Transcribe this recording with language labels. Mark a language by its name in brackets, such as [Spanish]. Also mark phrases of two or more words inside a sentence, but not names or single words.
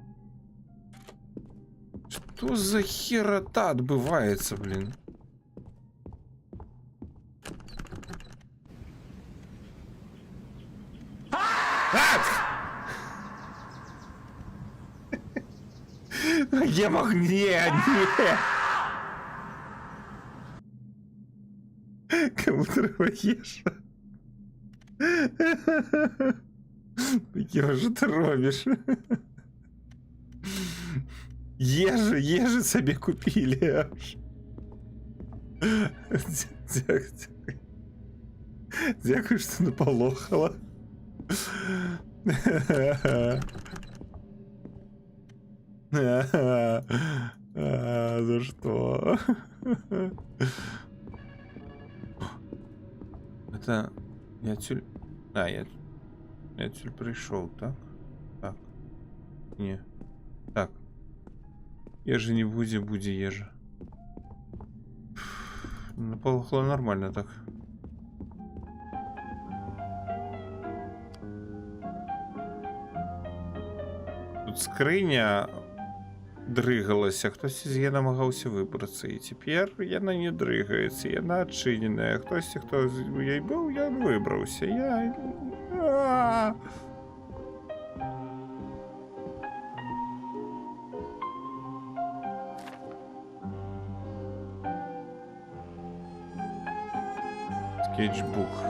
[Russian] Что за херота адбываецца, блин? Я мог... Не. [Ukrainian] Чому треба їжа? Кіра, що ти робиш? [Russian] Ежи себе купили аж. [Ukrainian] Дякую, що наполохала. [Russian] За что? Это... Я отсюда... А, я отсюда пришел, так? Так. Не. Так. Ежи не буди ежи. [Ukrainian] Наполохло нормально так. [Belarusian] Тут скриня дрыгалася, хтось я намагаўся выбрацца, і цяпер яна не дрыгаецца, яна адчыненая. Хтосьці, хто ёй быў, я выбраўся. Скетчбук.